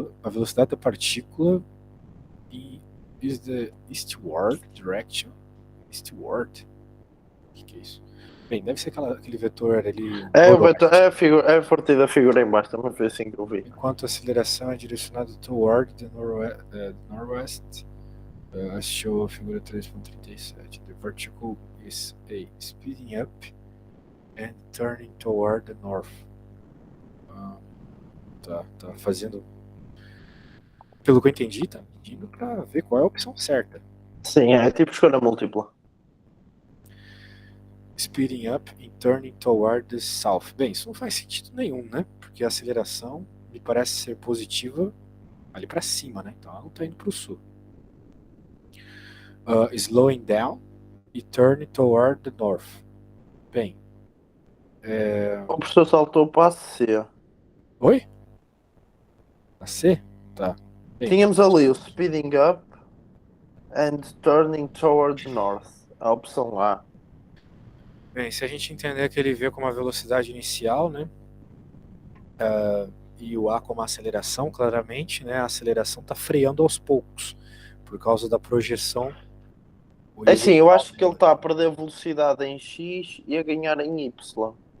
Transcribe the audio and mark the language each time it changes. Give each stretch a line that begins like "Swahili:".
Portuguese: A velocidade da partícula
English: is the eastward direction. Eastward?
Portuguese: O que é isso? Bem, deve ser aquele vetor ali. O vetor, é a partir da figura em baixo, também foi assim que eu vi. Enquanto a aceleração é direcionada
English: toward the northwest, as show
Portuguese: a figura 3.37.
English: The particle is speeding up and turning toward the north.
Portuguese: Tá fazendo. Pelo que eu entendi, tá pedindo pra ver qual é a opção certa. Sim, é tipo escolha múltipla.
English: Speeding up and turning toward the south.
Portuguese: Bem, isso não faz sentido nenhum, né? Porque a aceleração me parece ser positiva ali para cima, né? Então ela não está indo para o sul.
English: Slowing down e turning toward the north.
Portuguese: Bem. O professor saltou para a C. Oi? A C? Tá. Bem, tínhamos ali o
English: speeding up and turning toward the north.
Portuguese: A opção A. Bem, se a gente entender que ele vê como a velocidade inicial, né? E o A como a aceleração, claramente, né? A aceleração está freando aos poucos por causa da projeção. Assim, eu acho que ele está a perder velocidade em X e a ganhar em Y.